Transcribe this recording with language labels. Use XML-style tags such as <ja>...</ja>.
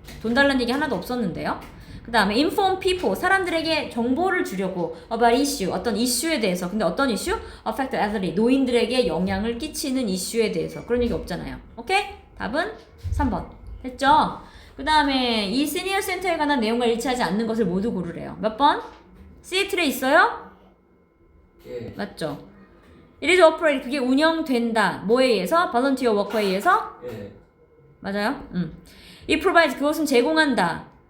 <ko>돈 달라는 얘기 하나도 없었는데요. 그 다음에</ko> <en>inform people,</en> <ko>사람들에게 정보를 주려고</ko> <en>about issue,</en> <ko>어떤 이슈에 대해서. 근데 어떤 이슈?</ko> <en>affect elderly,</en> <ko>노인들에게 영향을 끼치는 이슈에 대해서. 그런 얘기 없잖아요. 오케이? 답은 3번. 됐죠? 그 다음에 이 시니어 센터에 관한 내용과 일치하지 않는 것을 모두 고르래요. 몇 번? 시애틀에 있어요? 예. 맞죠?</ko> <en>It is operated,</en> <ko>그게 운영된다. 뭐에 의해서?</ko> <en>volunteer worker</en> <ko>에 의해서? 예. 맞아요?</ko> <en>It provides,</en> <ko>그것은 제공한다.</ko>